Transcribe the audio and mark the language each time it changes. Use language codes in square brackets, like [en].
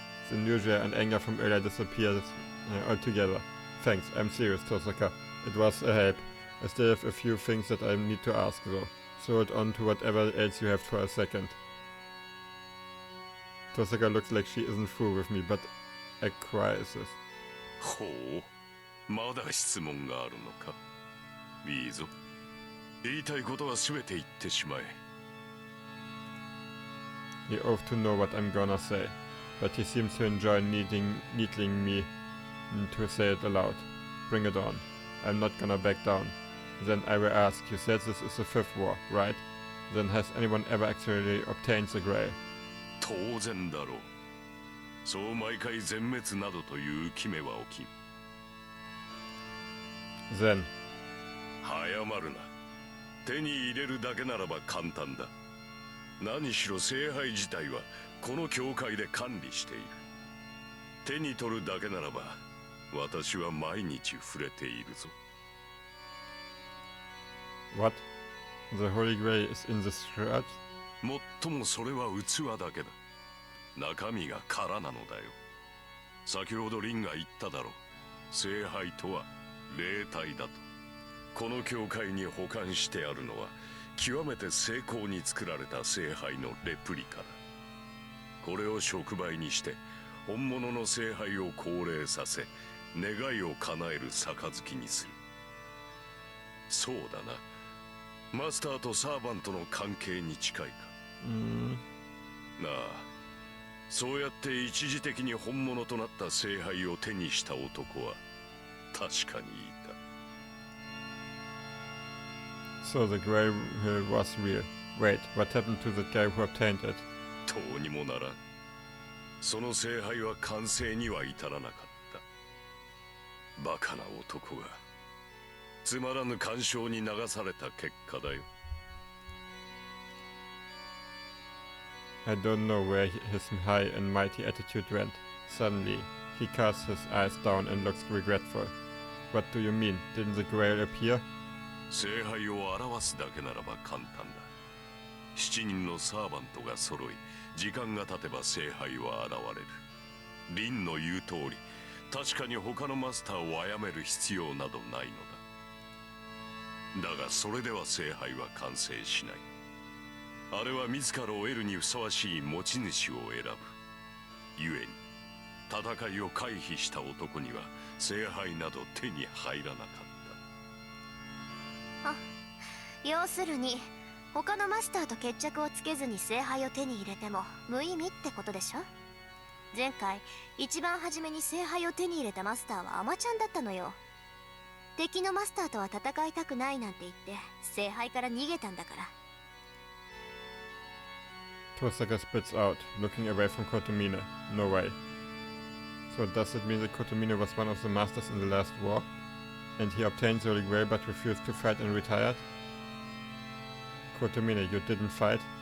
[en] The nausea and anger from earlier disappeared altogether. Thanks, I'm serious, Tosaka. It was a help. I still have a few things that I need to ask though. So hold on to whatever else you have for a second. Tosaka looks like she isn't through with me, but acquiesces. [ja] ほう、まだ質問があるのか。いいぞ。言いたいことは全て言ってしまえ。 [en] He ought to know what I'm gonna say, but he seems to enjoy needling me to say it aloud. Bring it on. I'm not gonna back down. Then I will ask, you said this is the fifth war, right? Then has anyone ever actually obtained the Grail? [ja] 当然だろう。そう毎回全滅などという決めは起きん。 [en] Then. [ja] 早まるな。手に入れるだけならば簡単だ。何しろ聖杯自体はこの教会で管理している。手に取るだけならば私は毎日触れているぞ。 [en] What? The Holy Grail is in this shroud? [ja] もっともそれは器だけだ。中身が空なのだよ。先ほどリンが言っただろう。聖杯とは霊体だと。この教会に保管してあるのは極めて精巧に作られた聖杯のレプリカだ。これを触媒にして本物の聖杯を降霊させ願いを叶える杯にする。そうだな。マスターとサーバントの関係に近いか。なあ、そうやって一時的に本物となった聖杯を手にした男は確かにいた。 [en] So the Grail was real. Wait, what happened to the guy who obtained it? [ja] どうにもならん。その聖杯は完成には至らなかった。バカな男がつまらぬ干渉に流された結果だよ。 [en] I don't know where his high and mighty attitude went. Suddenly, he casts his eyes down and looks regretful. What do you mean? Didn't the Grail appear? [ja] 聖杯を表すだけならば簡単だ。7人のサーバントが揃い、時間が経てば聖杯は現れる。リンの言う通り、確かに他のマスターを殺める必要などないのだ。だがそれでは聖杯は完成しない。あれは自らを得るにふさわしい持ち主を選ぶ。故に戦いを回避した男には聖杯など手に入らなかった。要するに他のマスターと決着をつけずに聖杯を手に入れても無意味ってことでしょ。前回一番初めに聖杯を手に入れたマスターはアマちゃんだったのよ。敵のマスターとは戦いたくないなんて言って聖杯から逃げたんだから。 [en] Tosaka spits out, looking away from Kotomine. No way. So does it mean that Kotomine was one of the masters in the last war? And he obtained the Holy Grail but refused to fight and retired? Kotomine, you didn't fight?